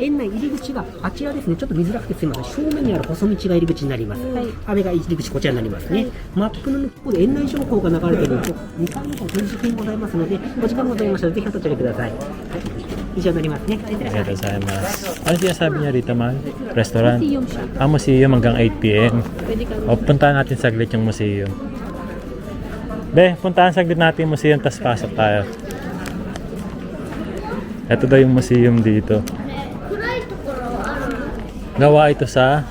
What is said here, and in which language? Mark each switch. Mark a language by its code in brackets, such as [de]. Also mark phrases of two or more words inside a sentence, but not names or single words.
[ja] 園内入り口があちらですね。ちょっと見づらくてすみません。正面にある細道が入り口になります。あれが入り口こちらになりますね。マップの向こうで園内情報が流れていると2階の方展示券ございますので、お時間ございましたらぜひお立ち寄りください。以上になりますね。ありがとうございます. [tl] Ano sinasabi niya rito, Mal? Restaurant? Museum hanggang 8 p.m. O, puntahan natin saglit yung museum. Be, puntahan saglit natin yung museum, tapos pasok tayo. Ito daw yung museum dito. Gawa ito sa...